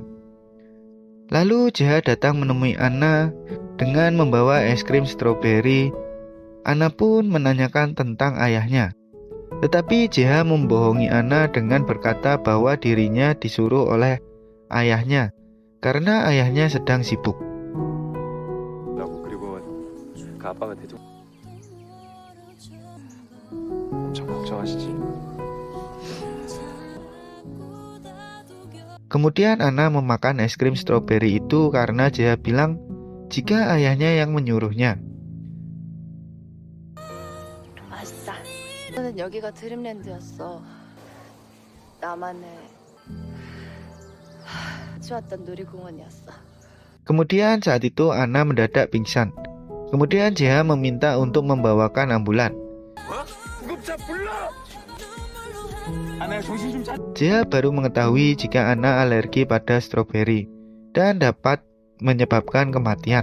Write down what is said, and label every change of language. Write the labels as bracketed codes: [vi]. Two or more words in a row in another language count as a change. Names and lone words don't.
[id] Lalu JH datang menemui Anna dengan membawa es krim stroberi. Anna pun menanyakan tentang ayahnya. Tetapi JH membohongi Anna dengan berkata bahwa dirinya disuruh oleh ayahnya karena ayahnya sedang sibuk. [ko] 그리고 그 아빠가 대충 엄청 걱정하시지. [id] Kemudian Anna memakan es krim stroberi itu karena JH bilang jika ayahnya yang menyuruhnya. [ko] 맛있다. 저는 여기가 드림랜드였어. 나만의 좋았던 놀이공원이었어. [id] Kemudian saat itu Anna mendadak pingsan. Kemudian JH meminta untuk membawakan ambulan. JH baru mengetahui jika Anna alergi pada stroberi dan dapat menyebabkan kematian.